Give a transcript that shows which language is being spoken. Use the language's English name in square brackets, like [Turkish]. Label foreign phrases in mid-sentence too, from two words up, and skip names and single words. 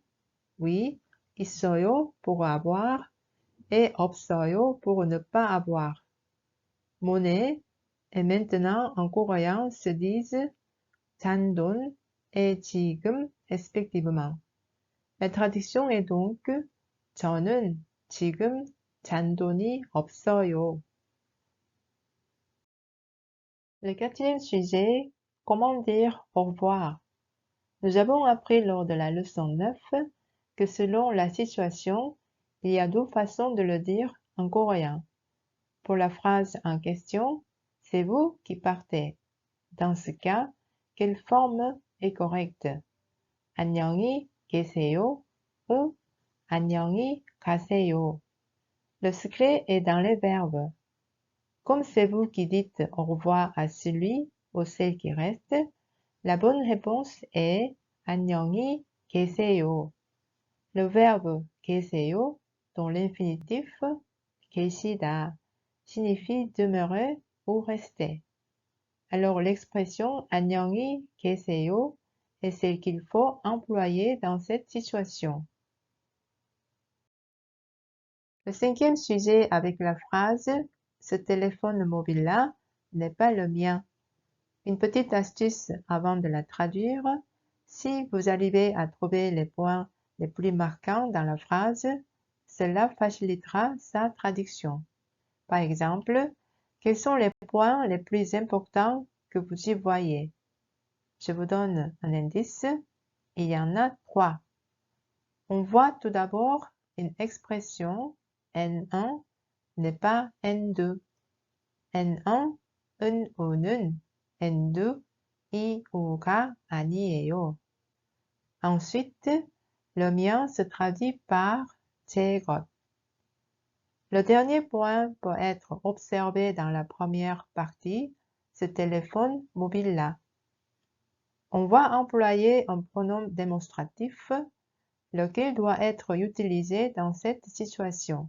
[French] Oui, 있어요 pour avoir et 없어요 pour ne pas avoir. Monnaie et maintenant en coréen se disent 잔돈 et 지금 respectivement. La traduction est donc [Korean] 저는 지금 잔돈이 없어요. [French] Le quatrième sujet, comment dire au revoir? Nous avons appris lors de la leçon 9 que selon la situation, il y a deux façons de le dire en coréen. Pour la phrase en question, c'est vous qui partez. Dans ce cas, quelle forme est correcte? [Korean] 안녕히 계세요 ou 안녕히 가세요. [French] Le secret est dans les verbes. Comme c'est vous qui dites au revoir à celui ou celle qui reste, la bonne réponse est [Korean] 안녕히 계세요. [French] Le verbe 계세요 dans l'infinitif 계시다 signifie demeurer ou rester. Alors l'expression [Korean] 안녕히 계세요 [French] est celle qu'il faut employer dans cette situation. Le cinquième sujet avec la phrase « Ce téléphone mobile-là n'est pas le mien ». Une petite astuce avant de la traduire. Si vous arrivez à trouver les points les plus marquants dans la phrase, cela facilitera sa traduction. Par exemple, quels sont les points les plus importants que vous y voyez? Je vous donne un indice. Il y en a 3. On voit tout d'abord une expression N1 n'est pas N2. [Korean] N1, 은우는 N2, 이우가 아니에요. [French] Ensuite, le mien se traduit par [Korean] 제 것. [French] Le dernier point peut être observé dans la première partie, ce téléphone mobile-là. On va employer un pronom démonstratif, lequel doit être utilisé dans cette situation.